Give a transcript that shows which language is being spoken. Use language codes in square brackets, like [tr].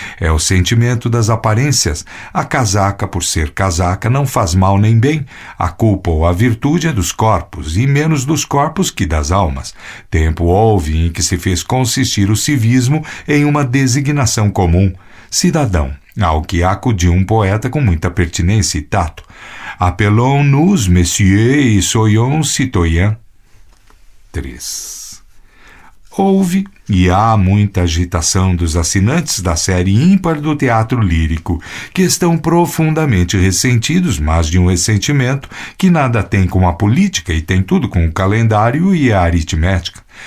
[pt] É o sentimento das aparências. A casaca, por ser casaca, não faz mal nem bem. A culpa ou a virtude é dos corpos, e menos dos corpos que das almas. Tempo houve em que se fez consistir o civismo em uma designação comum. Cidadão, ao que acudiu um poeta com muita pertinência e tato. [fr] Appelons-nous, messieurs, et soyons citoyens. 3. [pt] Houve e há muita agitação dos assinantes da série ímpar do teatro lírico, que estão profundamente ressentidos, mas de um ressentimento que nada tem com a política e tem tudo com o calendário e a aritmética.